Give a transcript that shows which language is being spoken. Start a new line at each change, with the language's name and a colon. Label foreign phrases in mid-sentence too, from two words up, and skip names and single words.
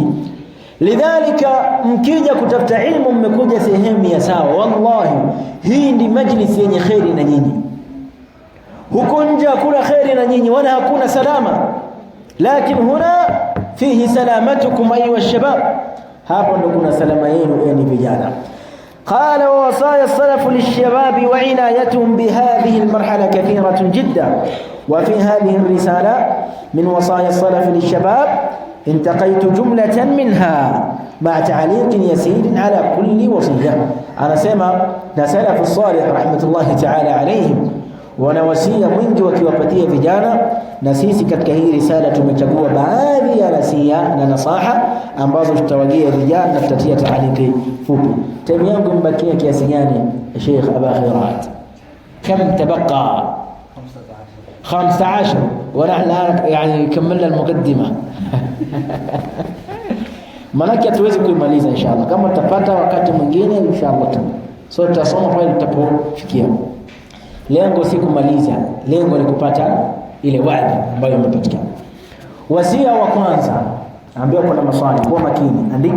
Swahili: Lidhalika mkija kutafuta ilmu mmekuja sehemu ya sawa. Wallahi hii ndi majlis yenye khairi na nyinyi. Huko nje hakuna khairi na nyinyi wala hakuna salama, lakini
Arabic: هنا فيه سلامتكم أيها الشباب,
Swahili: hapo ndo kuna salama yenu enyi vijana.
Arabic: قال ووصايا السلف للشباب وعنايتهم بهذه المرحلة كثيرة جدا. وفي هذه الرسالة من وصايا السلف للشباب انتقيت جملة منها مع تعليق يسير على كل وصية. أنا سمع نسلف الصالح رحمة الله تعالى عليهم
Swahili: wanawasia mwingi wakiwapatia vijana, na sisi katika hii risala tumechagua baadhi ya nasia na nasaha ambazo tutawagia vijana na tutatia taaliki fupi. Time yangu mbakia kiasi gani Sheikh Aba Khairat?
Arabic: كم تبقى؟ 15 ونحن يعني كملنا المقدمة.
Swahili: Manake hatuwezi kuimaliza inshallah. Kama tutapata wakati mwingine inshallah so tutasoma pale tutapofikia. Lengo si kumaliza, lengo ni kupata ile wadi ambayo imepatikana. Wasia wa kwanza, ambao kuna maswali, kwa makini, andika.